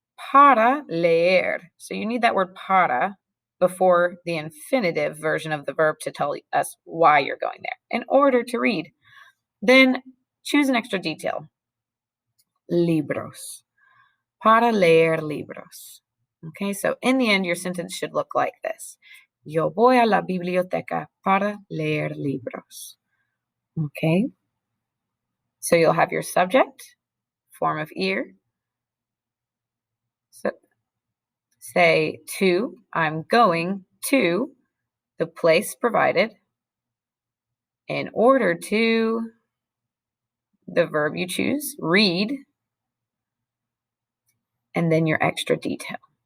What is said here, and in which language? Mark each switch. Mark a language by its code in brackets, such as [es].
[en] para leer. So you need that word para before the infinitive version of the verb to tell us why you're going there, in order to read. Then choose an extra detail. [es] Libros. Para leer libros. [en] Okay, so in the end, your sentence should look like this. [es] Yo voy a la biblioteca para leer libros. [en] Okay, so you'll have your subject, form of ir. So say to, I'm going to the place provided in order to the verb you choose, read, and then your extra detail.